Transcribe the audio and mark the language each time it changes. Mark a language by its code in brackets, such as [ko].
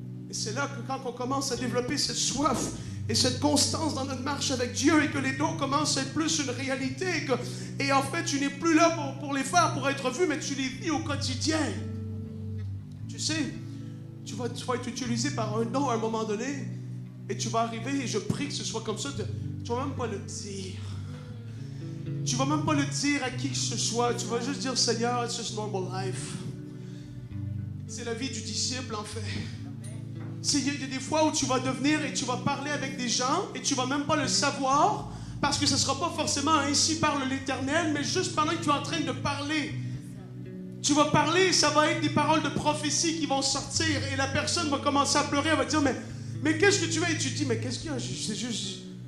[fr] Et c'est là que quand on commence à développer cette soif et cette constance dans notre marche avec Dieu, et que les dons commencent à être plus une réalité, et en fait tu n'es plus là pour les faire, pour être vu, mais tu les vis au quotidien. Tu sais, tu vas être utilisé par un don à un moment donné, et tu vas arriver, et je prie que ce soit comme ça, tu ne vas même pas le dire. Tu ne vas même pas le dire à qui que ce soit. Tu vas juste dire, Seigneur, [en] it's just normal life. [fr] C'est la vie du disciple, en fait. Il y a des fois où tu vas devenir et tu vas parler avec des gens et tu ne vas même pas le savoir, parce que ce ne sera pas forcément ainsi parle l'Éternel, mais juste pendant que tu es en train de parler. Tu vas parler et ça va être des paroles de prophétie qui vont sortir, et la personne va commencer à pleurer, elle va dire, mais qu'est-ce que tu as? Et tu dis, mais qu'est-ce qu'il y a? C'est juste...